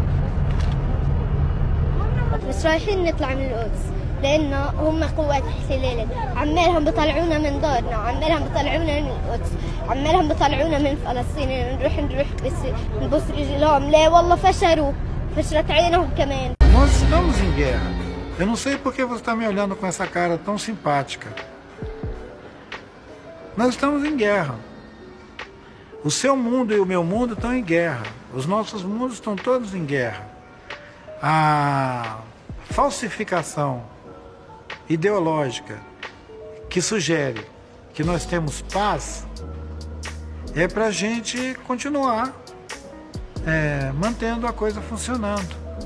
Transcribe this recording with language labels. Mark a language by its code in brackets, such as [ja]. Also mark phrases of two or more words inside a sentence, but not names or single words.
[ar] بس رايحين نطلع من القدس لأنه هم قوات احتلال. عمالهم بيطلعونا من دارنا وعمالهم بيطلعونا من القدس عمالهم بيطلعونا من فلسطين. نروح بس نبص رجلهم. لا والله فشلت عينهم كمان. [pt] Nós estamos em guerra. Eu não sei por que você está me olhando com essa cara tão simpática. Nós estamos em guerra. O seu mundo e o meu mundo estão em guerra. Os nossos mundos estão todos em guerra. A falsificação ideológica que sugere que nós temos paz é para a gente continuar mantendo a coisa funcionando.